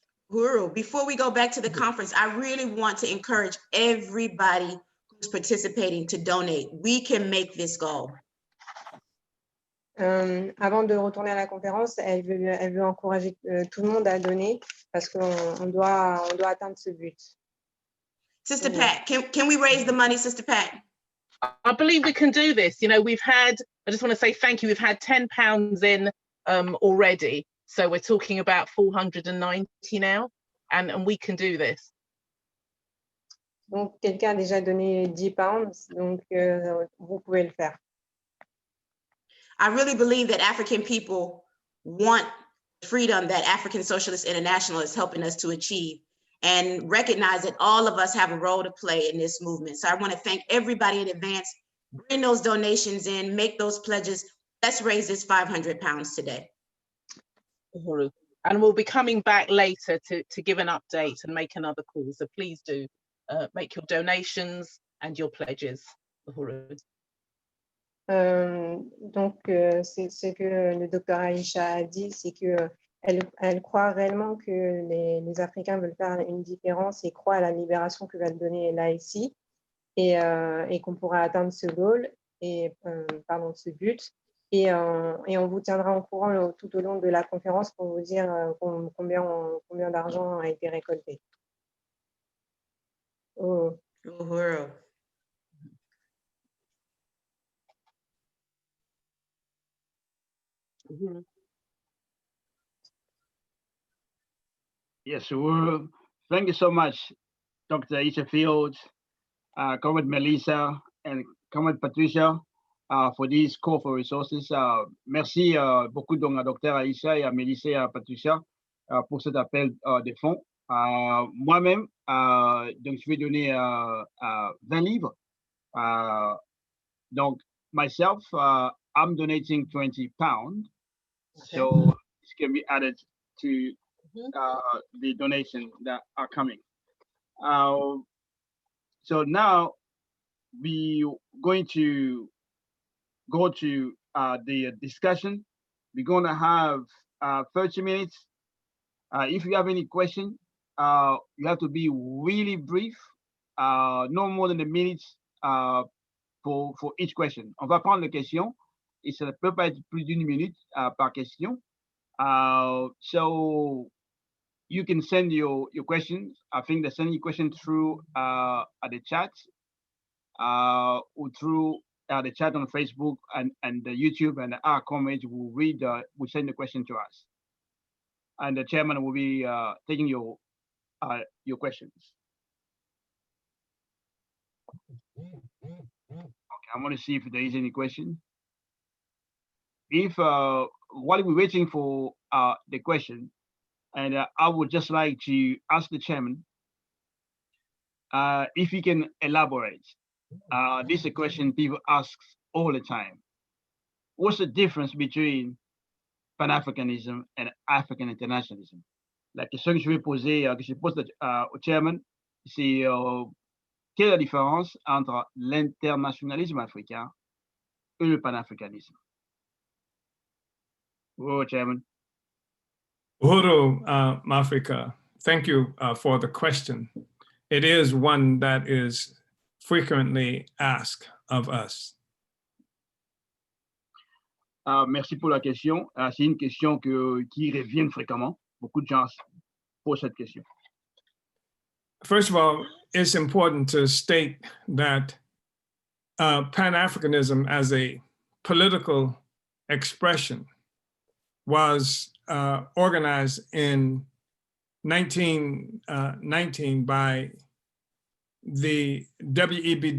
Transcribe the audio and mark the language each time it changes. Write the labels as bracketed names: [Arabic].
[English] Guru, before we go back to the conference, I really want to encourage everybody who's participating to donate. We can make this goal. [French] Avant de retourner à la conférence, elle veut encourager tout le monde à donner parce qu'on doit atteindre ce but. [English] Sister Pat, can we raise the money, Sister Pat? I believe we can do this. You know, I just want to say thank you. We've had £10 in already. So we're talking about 490 now, and we can do this. [French] Donc, quelqu'un a déjà donné 10 pounds, donc vous pouvez le faire. [English] I really believe that African people want freedom that African Socialist International is helping us to achieve, and recognize that all of us have a role to play in this movement. So I want to thank everybody in advance. Bring those donations in, make those pledges. Let's raise this £500 today. And we'll be coming back later to give an update and make another call. So please do make your donations and your pledges. [French] Donc, c'est ce que le docteur Aïcha a dit, c'est qu'elle croit réellement que les Africains veulent faire une différence et croient à la libération que va donner l'ASI et qu'on pourra atteindre ce goal ce but. Et on vous tiendra au courant tout au long de la conférence pour vous dire combien d'argent a été récolté. Oh. Uhuru. [English] Yes, well, thank you so much, Dr. Isha Fields, Comrade Melissa, and Comrade Patricia, for these call for resources. [French] Merci beaucoup donc à Dr. Aïcha et à Melissa et à Patricia pour cet appel de fonds. Moi-même, donc je vais donner 20 livres [English] Donc, myself, I'm donating £20, Okay. so it can be added to the donation that are coming. So now we going to go to the discussion. We're going to have 30 minutes. If you have any question, you have to be really brief, no more than a minute for each question. [French] On va prendre les questions et ça ne peut pas être plus d'une minute par question. [English] So you can send your questions. I think they send your questions through the chat or through the chat on Facebook and the YouTube, and our comments will read, will send the question to us. And the chairman will be taking your questions. Okay, I'm going to see if there is any question. If while we're waiting for the question, and I would just like to ask the chairman if he can elaborate. This is a question people ask all the time. What's the difference between Pan-Africanism and African internationalism? [French] La question que je vais poser, que je pose au chairman, c'est quelle est la différence entre l'internationalisme africain et le panafricanisme? [English] Oh, chairman. Uhuru Mafrika, thank you for the question. It is one that is frequently asked of us. [French] Merci pour la question. C'est une question qui revient fréquemment. Beaucoup de gens posent cette question. [English] First of all, it's important to state that Pan-Africanism as a political expression was organized in 1919 by the W.E.B.